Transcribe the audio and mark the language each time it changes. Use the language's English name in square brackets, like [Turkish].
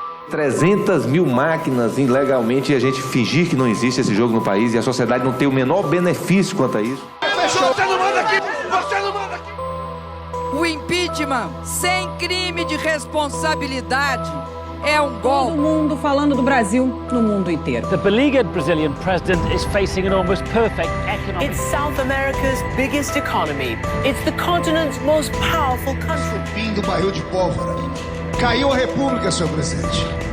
[Portuguese] 300 mil máquinas ilegalmente e a gente fingir que não existe esse jogo no país e a sociedade não ter o menor benefício quanto a isso. Você não manda aqui! Você não manda aqui! O impeachment sem crime de responsabilidade é um golpe. Todo mundo falando do Brasil no mundo inteiro. [English] The beleaguered Brazilian president is facing an almost perfect economic... It's South America's biggest economy. It's the continent's most powerful country. [Portuguese] Fim do barril de pólvora. Caiu a República, senhor presidente.